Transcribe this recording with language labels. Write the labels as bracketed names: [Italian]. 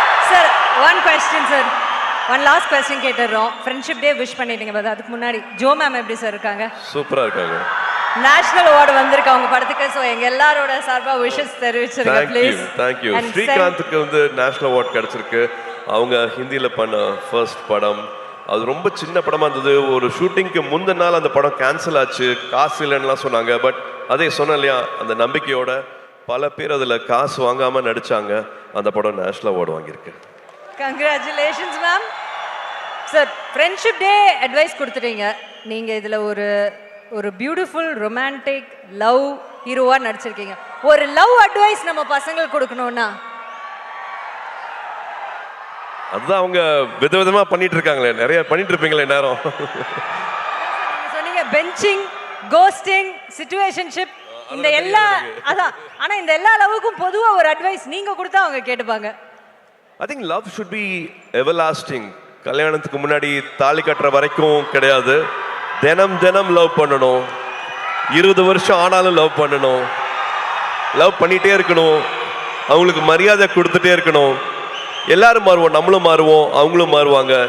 [English] Sir, one question sir. One last question கேட்டுறோம். [Tamil] Friendship day wish பண்ணிட்டீங்க, but அதுக்கு முன்னாடி Joe ma'am எப்படி sir இருக்காங்க? சூப்பரா இருக்காங்க. நேஷனல் அவார்டு வந்திருக்கு அவங்க படத்துக்கு. சோ எங்க எல்லாரோட சார்பா விஷஸ் தெரிவிச்சிருங்க ப்ளீஸ். [English] Thank you. [Tamil] ஸ்ரீகாந்துக்கு வந்து நேஷனல் அவார்ட் கிடைச்சிருக்கு. அவங்க ஹிந்தியில பண்ண ஃபர்ஸ்ட் படம். அது ரொம்ப சின்ன படமா இருந்தது. ஒரு ஷூட்டிங்க்கு முந்தின நாள் அந்த படம் கேன்சல் ஆச்சு, காசு இல்லைன்னுலாம் சொன்னாங்க. பட் அதே சொன்னேன் இல்லையா, அந்த நம்பிக்கையோட பல பேர் அதில் காசு வாங்காம நடிச்சாங்க. அந்த படம் நேஷனல் அவார்டு வாங்கியிருக்கு. [English] Congratulations ma'am. [Tamil] Sir, friendship day advice கொடுத்துட்டீங்க. நீங்க இதுல ஒரு பியூட்டிஃபுல் ரொமான்டிக் லவ் ஹீரோவா நடிச்சிருக்கீங்க. ஒரு லவ் அட்வைஸ் நம்ம பசங்களுக்கு கொடுக்கணும்னா அதுதான் அவங்க விதவிதமா பண்ணிட்டு இருக்காங்களே, நிறைய பண்ணிட்டு இருப்பீங்களே நேரம். சொன்னீங்க பெஞ்சிங், கோஸ்டிங், சிச்சுவேஷன்ஷிப், இந்த எல்லா அதான். ஆனா இந்த எல்லா லவ்வுக்கும் பொதுவா ஒரு அட்வைஸ் நீங்க கொடுத்தா அவங்க கேட்டுப்பாங்க. [English] I think love should be everlasting. [Tamil] கல்யாணத்துக்கு முன்னாடி தாலி கட்டுற வரைக்கும் கிடையாது. தினம் தினம் லவ் பண்ணணும். 20 வருஷம் ஆனாலும் லவ் பண்ணணும். லவ் பண்ணிட்டே இருக்கணும். அவங்களுக்கு மரியாதை கொடுத்துட்டே இருக்கணும். எல்லாரும் மாறுவோம், நம்மளும் மாறுவோம், அவங்களும் மாறுவாங்க.